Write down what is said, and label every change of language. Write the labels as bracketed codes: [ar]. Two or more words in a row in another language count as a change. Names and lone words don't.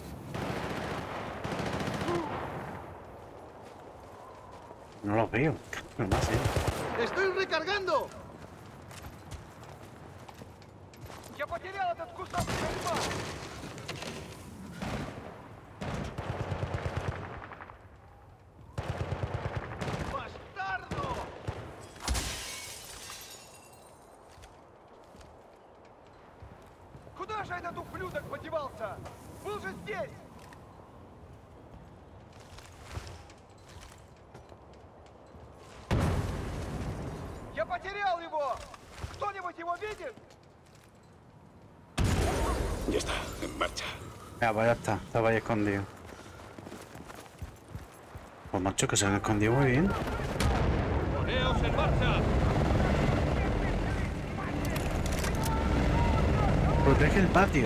[es] No los veo. No más, ¡Estoy recargando! [ru] ¡Ya потерял этот кусок дерьма! [es] ¡Bastardo! [ru] Куда же этот ублюдок подевался? Был же здесь! Я потерял его! Кто-нибудь его видит? [es] Ya está, en marcha. Ya, pues ya está. Estaba ahí escondido. Pues macho, que se han escondido muy bien. ¡Poneos en marcha! Protege el patio.